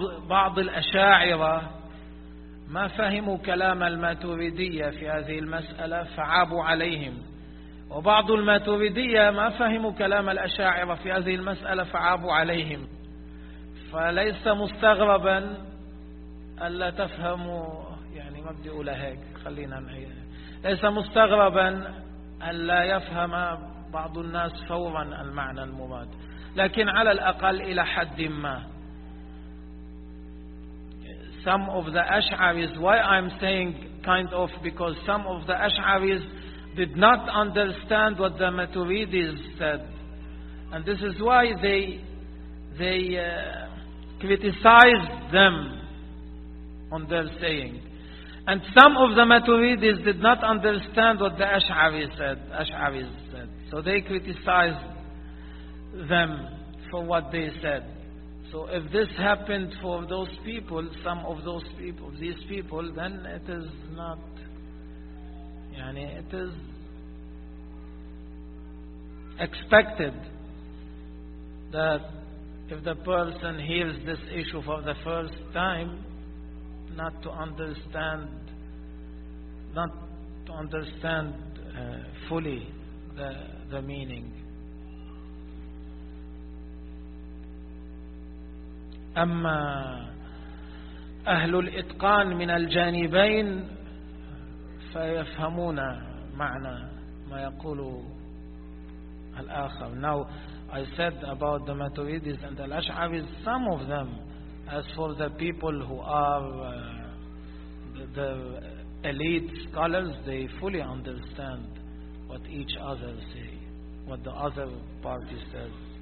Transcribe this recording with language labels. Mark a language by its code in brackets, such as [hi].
[ar] بعض الأشاعرة ما فهموا كلام الماتوريدية في هذه المسألة فعابوا عليهم، وبعض الماتوريدية ما فهموا كلام الأشاعرة في هذه المسألة فعابوا عليهم، فليس مستغربا ألا تفهموا يعني ما بدي أقولها هيك خلينا معي ليس مستغربا ألا يفهم بعض الناس فورا المعنى المراد، لكن على الأقل إلى حد ما. [en] Some of the Ash'aris, why I'm saying kind of, because some of the Ash'aris did not understand what the Maturidis said. And this is why they criticized them on their saying. And some of the Maturidis did not understand what the Ash'aris said. So they criticized them for what they said. So if this happened for those people, some of those people, these people, then it is not, yani it is expected that if the person hears this issue for the first time, not to understand fully the meaning. [ar] أما أهل الإتقان من الجانبين فيفهمون معنى ما يقول الآخر. [en] Now I said about the Maturidis and the Ash'aris, some of them, as for the people who are the elite scholars, they fully understand what each other say, what the other party says.